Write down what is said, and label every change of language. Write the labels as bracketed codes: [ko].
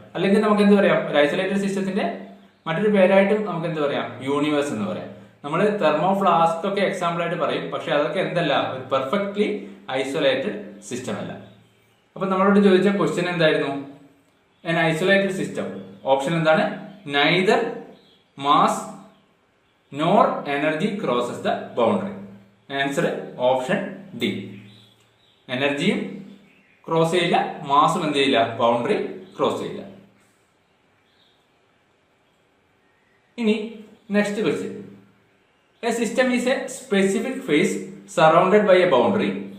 [ml] അല്ലെങ്കിൽ നമുക്ക് എന്ത് പറയാം, ഒരു ഐസൊലേറ്റഡ് സിസ്റ്റത്തിന്റെ മറ്റൊരു പേരായിട്ടും നമുക്ക് എന്ത് പറയാം, യൂണിവേഴ്സ് എന്ന് പറയാം. നമ്മൾ തെർമോ ഫ്ലാസ്ക് ഒക്കെ എക്സാമ്പിൾ ആയിട്ട് പറയും, പക്ഷെ അതൊക്കെ എന്തല്ല, ഒരു പെർഫെക്റ്റ്ലി ഐസൊലേറ്റഡ് സിസ്റ്റം അല്ല. അപ്പൊ നമ്മളോട് ചോദിച്ച ക്വസ്റ്റ്യൻ എന്തായിരുന്നു, [en] an isolated system. Option [ml] എന്താണ്, [en] neither mass nor energy crosses the boundary. Answer option D. [ml] എനർജിയും ക്രോസ് ചെയ്യില്ല, മാസും എന്ത് ചെയ്യില്ല, ബൗണ്ടറി ക്രോസ് ചെയ്യില്ല. ഇനി [en] Next question, a system is a specific phase surrounded by a boundary.